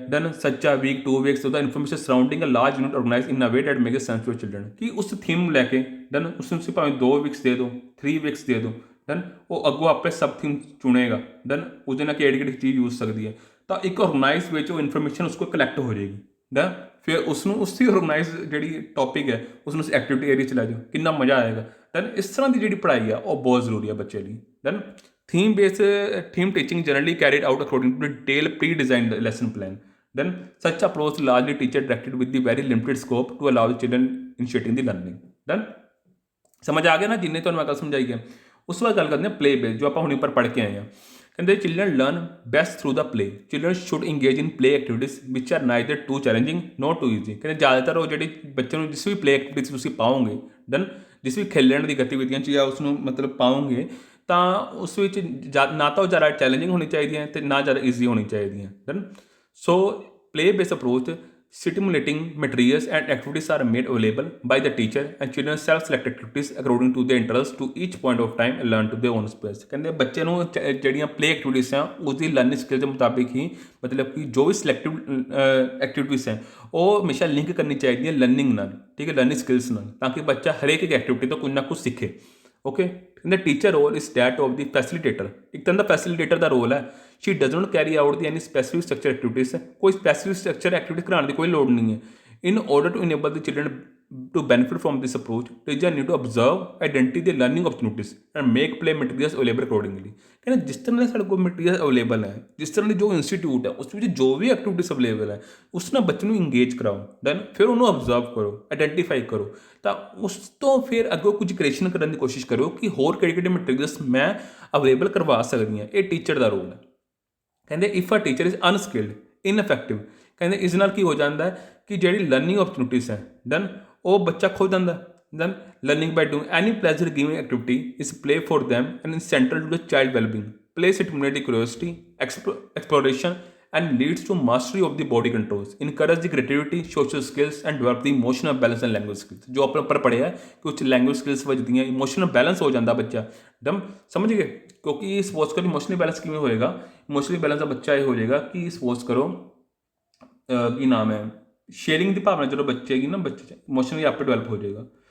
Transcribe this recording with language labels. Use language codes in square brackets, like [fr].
[pa] Done, ਸੱਚਾ week 2 weeks ਉਹਦਾ [en] information surrounding a large unit organise in a way that make sense to children, [pa] ਕਿ ਉਸ theme ਨੂੰ ਲੈ ਕੇ ਡਨ ਉਸ ਨੂੰ ਤੁਸੀਂ ਭਾਵੇਂ 2 ਵੀਕਸ ਦੇ ਦਿਓ, 3 ਵੀਕਸ ਦੇ ਦਿਓ, ਡਨ ਉਹ ਅੱਗੋਂ ਆਪੇ ਸਬ ਥੀਮ ਚੁਣੇਗਾ। ਡਨ, ਉਹਦੇ ਨਾਲ ਕਿਹੜੀ ਕਿਹੜੀ ਚੀਜ਼ ਯੂਜ਼ ਸਕਦੀ ਹੈ, ਤਾਂ ਇੱਕ ਆਰਗੇਨਾਈਜ਼ ਵਿੱਚ ਉਹ ਇਨਫੋਰਮੇਸ਼ਨ ਉਸ ਕੋਲ ਕਲੈਕਟ ਹੋ ਜਾਏਗੀ। ਡਨ, ਫਿਰ ਉਸ ਨੂੰ ਉਸਦੀ ਆਰਗੇਨਾਈਜ਼ ਜਿਹੜੀ ਟੌਪਿਕ ਹੈ ਉਸ ਨੂੰ ਐਕਟੀਵਿਟੀ ਏਰੀਆ 'ਚ ਲੈ ਜਾਓ, ਕਿੰਨਾ ਮਜ਼ਾ ਆਏਗਾ। ਡਨ, ਇਸ ਤਰ੍ਹਾਂ ਦੀ ਜਿਹੜੀ ਪੜ੍ਹਾਈ ਆ ਉਹ ਬਹੁਤ ਜ਼ਰੂਰੀ ਹੈ ਬੱਚੇ ਲਈ। [en] Done, theme based theme teaching generally carried out according to detailed pre-designed lesson plan. Then such approach largely teacher directed with the very limited scope to allow the children initiating the learning. [pa] Then ਸਮਝ ਆ ਗਿਆ ਨਾ, ਜਿੰਨੇ ਤੁਹਾਨੂੰ ਮੈਂ ਗੱਲ ਸਮਝਾਈ ਹੈ। ਉਸ ਤੋਂ ਬਾਅਦ ਗੱਲ ਕਰਦੇ ਹਾਂ ਪਲੇ ਬੇਸ, ਜੋ ਆਪਾਂ ਹੁਣ ਉੱਪਰ ਪੜ੍ਹ ਕੇ ਆਏ ਹਾਂ। [en] ਕਹਿੰਦੇ children learn best through the play, children should engage in play activities which are neither too challenging nor too easy. [pa] ਕਹਿੰਦੇ ਜ਼ਿਆਦਾਤਰ ਉਹ ਜਿਹੜੇ ਬੱਚੇ ਨੂੰ ਜਿਸ ਵੀ ਪਲੇ ਐਕਟੀਵਿਟੀ ਤੁਸੀਂ ਪਾਓਗੇ, ਡਨ ਜਿਸ ਵੀ ਖੇਲਣ ਦੀ ਗਤੀਵਿਧੀਆਂ 'ਚ ਜਾਂ ਉਸ ਨੂੰ ਮਤਲਬ ਪਾਓਗੇ, ਤਾਂ ਉਸ ਵਿੱਚ ਨਾ ਤਾਂ ਉਹ ਜ਼ਿਆਦਾ ਚੈਲੰਜਿੰਗ ਹੋਣੀ ਚਾਹੀਦੀਆਂ ਅਤੇ ਨਾ ਜ਼ਿਆਦਾ ਈਜ਼ੀ ਹੋਣੀ ਚਾਹੀਦੀਆਂ। [en] Done, so play base approach stimulating materials and activities are made available by the teacher and children self-select activities according to their interest to each point of time and learn to their own space। [pa] ਕਹਿੰਦੇ ਬੱਚੇ ਨੂੰ ਜਿਹੜੀਆਂ play activities ਆ ਉਸਦੀ learning skill ਦੇ ਮੁਤਾਬਿਕ ਹੀ, ਮਤਲਬ ਕਿ ਜੋ ਵੀ ਸਿਲੈਕਟਿਵ ਐਕਟੀਵਿਟੀਜ਼ ਹੈ ਉਹ ਹਮੇਸ਼ਾ ਲਿੰਕ ਕਰਨੀ ਚਾਹੀਦੀ ਹੈ ਲਰਨਿੰਗ ਨਾਲ, ਠੀਕ ਹੈ, ਲਰਨਿੰਗ ਸਕਿੱਲਸ ਨਾਲ, ਤਾਂ ਕਿ ਬੱਚਾ ਹਰੇਕ ਇੱਕ ਐਕਟੀਵਿਟੀ ਤੋਂ ਕੁਝ ਨਾ ਕੁਝ ਸਿੱਖੇ। [en] okay, ਕਹਿੰਦੇ teacher role is that of the facilitator, [pa] ਇੱਕ ਤਰ੍ਹਾਂ ਦਾ ਫੈਸਿਲੀਟੇਟਰ ਦਾ ਰੋਲ ਹੈ। [en] she does not carry out the any specific structure activities, [pa] ਕੋਈ ਸਪੈਸੀਫਿਕ ਸਟਰਕਚਰ ਐਕਟੀਵਿਟੀ ਕਰਾਉਣ ਦੀ ਕੋਈ ਲੋੜ ਨਹੀਂ ਹੈ। [en] In order to enable the children to benefit from this approach, teacher need to observe, identify the learning opportunities and make play materials available accordingly। [pa] ਕਹਿੰਦੇ ਜਿਸ ਤਰ੍ਹਾਂ ਦੇ ਸਾਡੇ ਕੋਲ ਮਟੀਰੀਅਲ ਅਵੇਲੇਬਲ ਹੈ, ਜਿਸ ਤਰ੍ਹਾਂ ਦੀ ਜੋ ਇੰਸਟੀਟਿਊਟ ਹੈ ਉਸ ਵਿੱਚ ਜੋ ਵੀ ਐਕਟੀਵਿਟੀਜ਼ ਅਵੇਲੇਬਲ ਹੈ ਉਸ ਨਾਲ ਬੱਚੇ ਨੂੰ ਇੰਗੇਜ ਕਰਾਓ। ਦੈਨ ਫਿਰ ਉਹਨੂੰ ਅਬਜ਼ਰਵ ਕਰੋ, ਆਈਡੈਂਟੀਫਾਈ ਕਰੋ, ਤਾਂ ਉਸ ਤੋਂ ਫਿਰ ਅੱਗੋਂ ਕੁਝ ਕ੍ਰੀਏਸ਼ਨ ਕਰਨ ਦੀ ਕੋਸ਼ਿਸ਼ ਕਰੋ ਕਿ ਹੋਰ ਕਿਹੜੇ ਕਿਹੜੇ ਮਟੀਰੀਅਲਸ ਮੈਂ ਅਵੇਲੇਬਲ ਕਰਵਾ ਸਕਦੀ ਹਾਂ। ਇਹ ਟੀਚਰ ਦਾ ਰੋਲ ਹੈ। ਕਹਿੰਦੇ [en] if a teacher is unskilled ineffective, [pa] ਕਹਿੰਦੇ ਇਸ ਨਾਲ ਕੀ ਹੋ ਜਾਂਦਾ ਕਿ ਜਿਹੜੀ ਲਰਨਿੰਗ ਓਪਰਚੁਨਿਟੀਜ਼ ਹੈ ਡਨ ਉਹ ਬੱਚਾ ਖੋ ਜਾਂਦਾ। [en] Then learning by doing any pleasure giving activity is play for them and is central to the child well-being. Play stimulates curiosity, exploration and leads to mastery of the body controls, encourage the creativity, social skills and develop the emotional balance and language skills। [pa] ਜੋ ਆਪਾਂ ਉੱਪਰ ਪੜ੍ਹਿਆ ਕਿ ਉੱਚ language skills ਵੱਜਦੀਆਂ, emotional balance ਹੋ ਜਾਂਦਾ ਬੱਚਾ। ਡਮ ਸਮਝ ਗਏ, ਕਿਉਂਕਿ ਸਪੋਜ਼ ਕਰੋ ਇਮੋਸ਼ਨਲ ਬੈਲੈਂਸ ਕਿਵੇਂ ਹੋਏਗਾ, ਇਮੋਸ਼ਨਲ ਬੈਲੈਂਸ ਦਾ ਬੱਚਾ ਇਹ ਹੋ ਜਾਏਗਾ ਕਿ ਸਪੋਜ਼ ਕਰੋ ਕੀ ਨਾਮ ਹੈ, ਸ਼ੇਅਰਿੰਗ ਦੀ ਭਾਵਨਾ ਜਦੋਂ ਬੱਚੇ ਹੈਗੀ ਨਾ, ਬੱਚੇ 'ਚ ਇਮੋਸ਼ਨਲੀ ਆਪੇ ਡਿਵੈਲਪ ਹੋ ਜਾਏਗਾ।